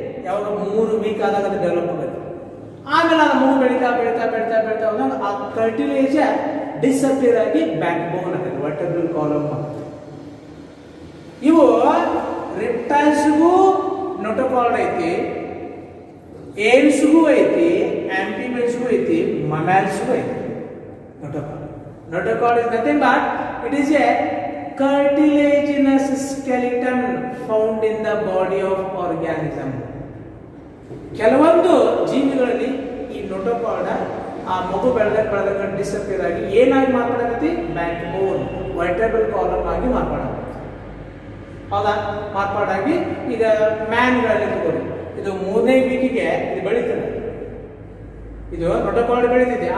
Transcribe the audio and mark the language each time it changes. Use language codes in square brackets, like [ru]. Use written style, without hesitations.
[kn] ಯಾವಾಗ 3 ವೀಕ್ ಆದಾಗ ಅದು ಡೆವಲಪ್ ಆಗಬೇಕು. ಆಮೇಲೆ ಅದು ಮೂಗು ಬೆಳೀತಾ ಬೆಳೀತಾ ಬೆಳೀತಾ ಬೆಳೀತಾ ಹೋದಾಗ ಆ ಕರ್ಟಿಲೇಜ್ ಡಿಸಪಿಯರ್ ಆಗಿ ಬ್ಯಾಕ್ ಬೋನ್ ಆಗುತ್ತೆ, ವರ್ಟೆಬ್ರಲ್ ಕಾಲಮ್. ಇವು ರೆಪ್ಟೈಲ್ಸ್ಗೂ ನೋಟೋಕಾರ್ಡ್ ಐತಿ, ಏಲ್ಸ್ಗೂ ಐತಿ, ಆಂಫಿಬಿಯನ್ಸ್ಗೂ ಐತಿ, ಮಮ್ಯಾಲ್ಸ್ಗೂ ಐತಿ notochord. [en] Notochord is nothing but it is a cartilaginous skeleton found in the body of organism. [kn] ಕೆಲವೊಂದು ಜೀವಿಗಳಲ್ಲಿ ಈ ನೋಟೋಕಾರ್ಡ್ ಆ ಮಗು ಬೆಳೆದಾಗ ಡಿಸಪಿಯರ್ ಆಗಿ ಏನಾಗಿ ಮಾರ್ಪಾಡಾಗತ್ತೆ? ಬ್ಯಾಕ್ ಬೋನ್, ವರ್ಟೆಬ್ರಲ್ ಕಾಲಮ್ ಆಗಿ ಮಾರ್ಪಾಡಾಗುತ್ತೆ. ಹೌದಾ? ಮಾರ್ಪಾಡಾಗಿ ಈಗ ಮ್ಯಾನ್ಗಳಲ್ಲಿ ತಗೊಳ್ಳಿ, ಇದು 3ನೇ ವೀಕಿಗೆ ಇದು ಬೆಳೀತದೆ, ಇದು ನೋಟೋಕಾರ್ಡ್ ಬೆಳೀತಿದೆ.